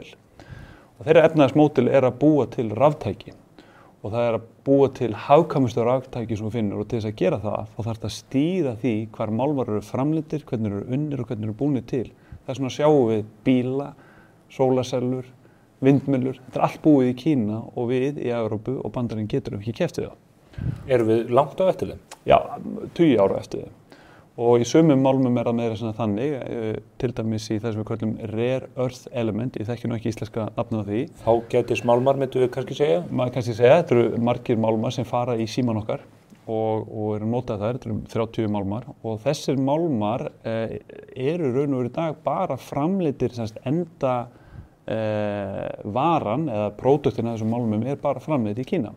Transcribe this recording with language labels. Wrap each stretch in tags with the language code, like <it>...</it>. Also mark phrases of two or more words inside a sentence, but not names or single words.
<is>Og þeirra efnahagsmódel er að búa til raftæki og það er að búa til hagkvæmustu raftæki sem þú finnur og til þess að gera það þá þarf þetta að stýra því hvar málmar eru framleiddir, hvernig eru unnir og hvernig eru búnir til. Þess vegna sjáum við bíla, sólasellur, vindmyllur, þetta allt búið í Kína og við í Evrópu og Bandaríkin getum ekki keppt við það. Erum við langt á eftir þeim? Já, 20 ára eftir þeim. Og í sumum málmum það meira svona þannig, til dæmis í þessum við kallum</is> <en>rare earth element,</en> <is>ég þekki nú ekki íslenska nafnið á því. Þá gætis málmar, myndu við kannski segja? Maður kannski segja, þetta eru margir málmar sem fara í síman okkar og eru notað þær, þetta eru 30 málmar og þessir málmar eru raun og veru í dag bara framleiddir, enda varan eða próduktin af þessum málmum bara framleidd í Kína.</is>